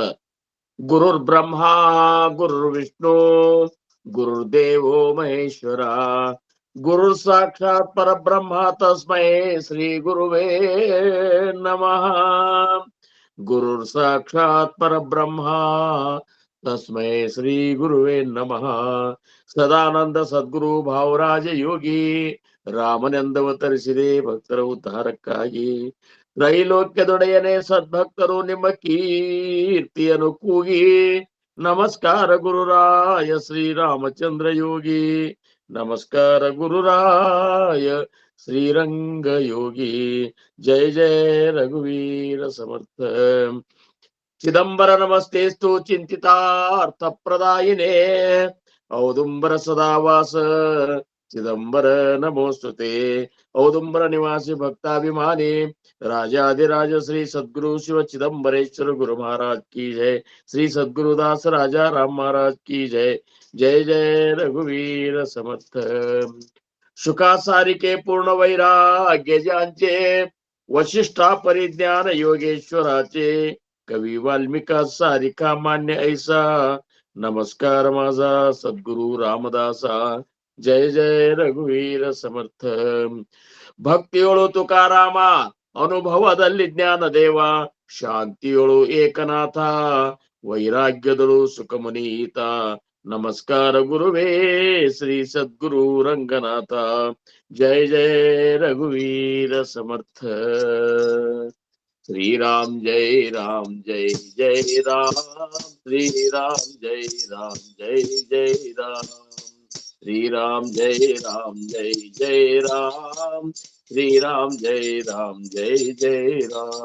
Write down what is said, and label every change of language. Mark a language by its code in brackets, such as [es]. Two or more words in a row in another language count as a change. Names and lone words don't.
[sa] गुरुर्ब्रह्मा गुरुर्विष्णु गुरुर्देवो महेश्वरा गुरुर साक्षात् परब्रह्म तस्मै श्री गुरुवे नमः. गुरुर साक्षात् परब्रह्म तस्मै श्री गुरुवे नमः. [kn] ಸದಾನಂದ ಸದ್ಗುರು ಭಾವರಾಜ ಯೋಗಿ ರಾಮನೆಂದವತರಿಸಿದೆ ಭಕ್ತರ ಉದ್ಧಾರಕ್ಕಾಗಿ. ತ್ರೈಲೋಕ್ಯದೊಡೆಯನೇ ಸದ್ಭಕ್ತರು ನಿಮ್ಮ ಕೀರ್ತಿಯನ್ನು ಕೂಗಿ. ನಮಸ್ಕಾರ ಗುರುರಾಯ ಶ್ರೀರಾಮಚಂದ್ರ ಯೋಗಿ. ನಮಸ್ಕಾರ ಗುರುರಾಯ ಶ್ರೀರಂಗ ಯೋಗಿ. [sa] ಜಯ ಜಯ ರಘುವೀರ ಸಮರ್ಥ. ಚಿದಂಬರ ನಮಸ್ತೇಸ್ತು ಚಿಂತಿತಾರ್ಥ ಪ್ರದಾಯಿನೇ. ಔದುಂಬರ ಸದಾವಾಸ ಚಿದಂಬರ ನಮೋಸ್ತುತೆ. [kn] ಔದುಂಬರ ನಿವಾಸಿ ಭಕ್ತಾಭಿಮಾನಿ ರಾಜಾಧಿರಾಜ ಶ್ರೀ ಸದ್ಗುರು ಶಿವ ಚಿದಂಬರೇಶ್ವರ ಗುರು [hi] महाराज की जय. श्री सद्गुरुदास राजा राम महाराज की जय. [sa] जय जय रघुवीर समर्थ. [mr] शुकासारिके पूर्ण वैराग्य ज्यांचे वशिष्ठा परिज्ञान योगेश्वराचे. कवी वाल्मिका सारिका मान्य ऐसा. नमस्कार माझा सद्गुरु रामदासा. [sa] जय जय रघुवीर समर्थ. [kn] ಭಕ್ತಿಯೊಳು ತುಕಾರಾಮ ಅನುಭವದಲ್ಲಿ ಜ್ಞಾನ ದೇವ. ಶಾಂತಿಯೊಳು ಏಕನಾಥ ವೈರಾಗ್ಯದಳು ಸುಖಮುನೀತ. ನಮಸ್ಕಾರ ಗುರುವೇ ಶ್ರೀ ಸದ್ಗುರು ರಂಗನಾಥ. [sa] ಜಯ ಜಯ ರಘುವೀರ ಸಮರ್ಥ. श्री राम जय राम जय जय राम. श्री राम जय राम जय जय राम. श्री राम जय राम जय जय राम. श्री राम जय राम जय जय राम.